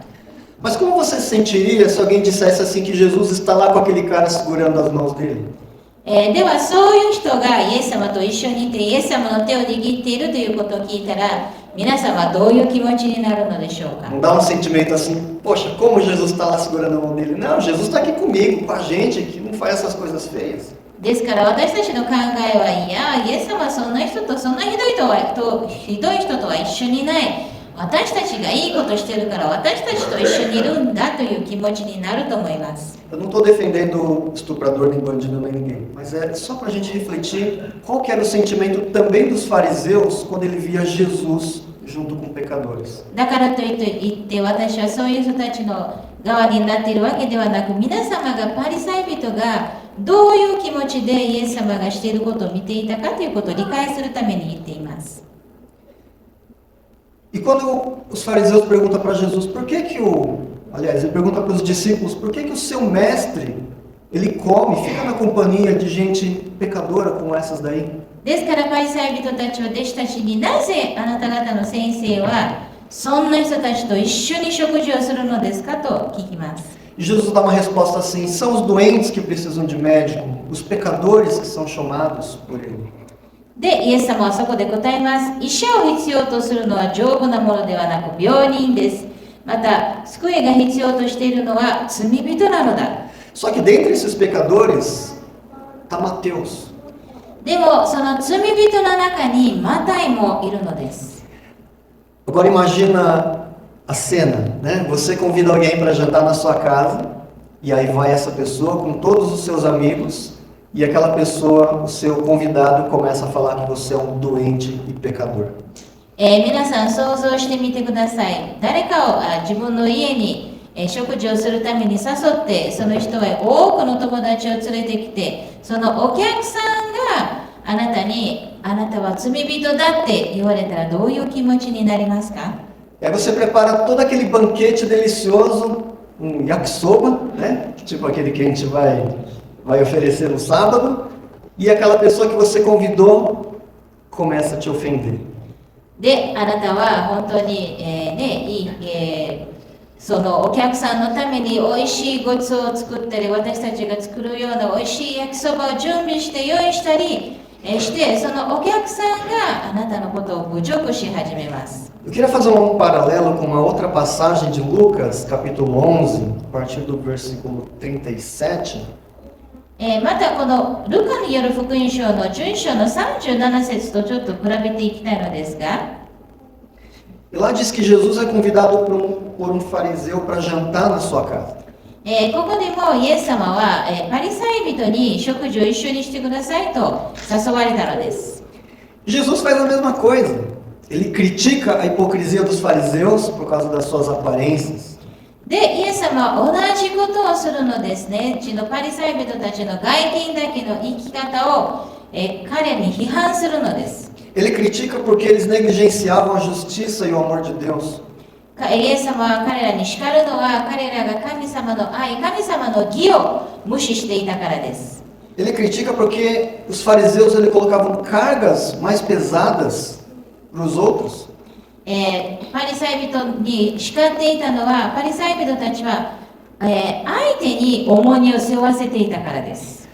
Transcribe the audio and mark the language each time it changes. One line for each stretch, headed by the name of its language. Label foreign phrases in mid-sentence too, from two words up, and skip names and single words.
Portuguese: Mas como você se sentiria se alguém dissesse assim que Jesus está lá com aquele cara segurando as mãos dele?
Japanese: ではそういう人がイエス様と一緒にいてイエス様の手を握っているということを聞いたら、皆様はどういう気持ちになるのでしょうか。
Portuguese: Não dá um sentimento assim, poxa, como Jesus está lá segurando a mão dele? Não, Jesus está aqui comigo, com a gente, que não faz essas coisas feias.
Japanese: ですから私たちの考えは、いや、イエス様はそんな人とそんなひどい人とは一緒にない。私たちがいいことしてるから私たちと一緒にいるんだという気持ちになると思います。
Portuguese: Eu não estou defendendo estuprador, nem bandido, nem ninguém, mas é só para a gente refletir qual que era o sentimento também dos fariseus quando ele via Jesus junto com pecadores.
Japanese: だからといって私はそういう人たちの側になっているわけではなく、皆様がパリサイ人がどういう気持ちでイエス様がしていることを見ていたかということを理解するために言っています。
Portuguese: E quando os fariseus perguntam para Jesus, aliás, ele pergunta para os discípulos, por que o seu mestre, ele come, fica na companhia de gente pecadora como essas daí?
Japanese: ですからパリサイ人たちは弟子たちに、なぜあなた方の先生はそんな人たちと一緒に食事をするのですかと聞きます。
Portuguese: E Jesus dá uma resposta assim, são os doentes que precisam de médico, os pecadores que são chamados por ele.
Japanese: で、イエス様はそこで答えます。医者を必要とするのは丈夫なものではなく病人です。また、救いが必要としているのは罪人なのだ。
Portuguese: Só que dentre esses pecadores está Mateus.
Japanese: でも、その罪人の中にマタイもいるのです。
Portuguese: Agora imagina a cena, né? Você convida alguém para jantar na sua casa, e aí vai essa pessoa com todos os seus amigos, e aquela pessoa, o seu convidado, começa a falar que você é um doente e pecador.
Japanese: 皆さん想像してみてください。誰かを自分の家に食事をするために誘って、その人は多くの友達を連れてきて、そのお客さんがあなたに、あなたは罪人だって言われたらどういう気持ちになりますか？
Portuguese: E aí você prepara todo aquele banquete delicioso, um yakisoba, né? Tipo aquele que a gente vai oferecer no sábado, e aquela pessoa que você convidou começa a te ofender.
Japanese: で、あなたは本当に、そのお客さんのためにおいしいごちそうを作ったり、私たちが作るようなおいしい焼きそばを準備して用意したりして、そのお客さんがあなたのことを侮辱し始めます。
Portuguese: Eu queria fazer um paralelo com uma outra passagem de Lucas, capítulo 11, a partir do versículo 37.
Japanese: またこのルカによる福音書の11章の37節とちょっと比べていきたいのですが、
Portuguese: E lá diz que Jesus é convidado por um fariseu para jantar na sua casa.
Japanese: ここでもイエス様は、パリサイ人に食事を一緒にしてくださいと誘われたのです。
Portuguese: Jesus faz a mesma coisa. Ele critica a hipocrisia dos fariseus por causa das suas aparências.
Japanese: で、イエス様は同じことをするのですね。パリサイ人たちの外見だけの生き方を、彼に批判するのです。
Portuguese: Ele critica porque eles negligenciavam a justiça e o amor de Deus.
Japanese: イエス様は彼らに叱るのは彼らが神様の愛、神様の義を無視していたからです。
Portuguese: Ele critica porque os fariseus colocavam cargas mais pesadas para os outros.
Japanese: パリサイ人に叱っていたのは、パリサイ人たちは、相手に重荷を背負わせていたからです。